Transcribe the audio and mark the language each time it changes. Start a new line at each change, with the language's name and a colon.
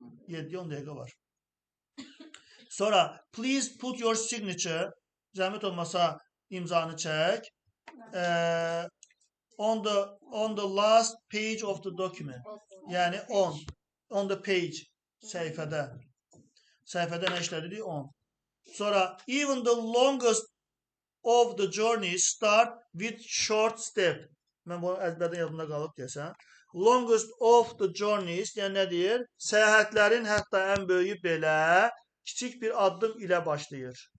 Azerbaijani: 7-10 dəqiqə var. Sonra
English: please put your signature,
Azerbaijani: zəhmət olmasa imzanı çək.
English: On the last page of the document.
Azerbaijani: Yəni on the page səhifədə. Səhifədə nə işlədirik? 10.
English: Sonra even the longest of the journeys start with short step.
Azerbaijani: Mən bunu əzbərdən yadımda qalıb deyəsən.
English: Longest of the journeys,
Azerbaijani: yəni nə deyir? Səyahətlərin hətta ən böyüyü belə kiçik bir addım ilə başlayır.